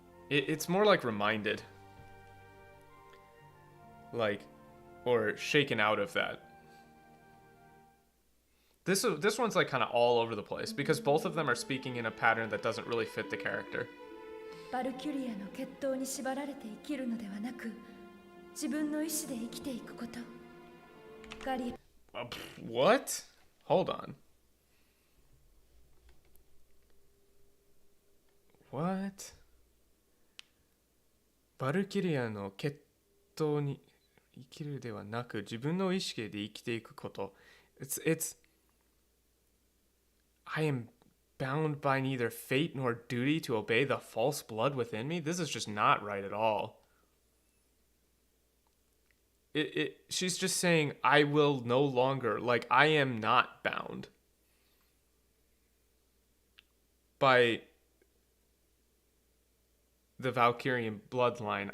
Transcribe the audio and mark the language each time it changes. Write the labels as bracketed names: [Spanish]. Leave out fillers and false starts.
[English] It's more like reminded, like, or shaken out of that. This one's like kind of all over the place because both of them are speaking in a pattern that doesn't really fit the character. [Japanese] バルキュリアの血統に縛られて生きるのではなく、自分の意志で生きていくこと。ガリア。 [English] What? Hold on. What? [Japanese] バルキュリアの血統に生きるではなく、自分の意識で生きていくこと。 [English] It's I am bound by neither fate nor duty to obey the false blood within me. This is just not right at all. She's just saying, I will no longer, like, I am not bound by the Valkyrian bloodline.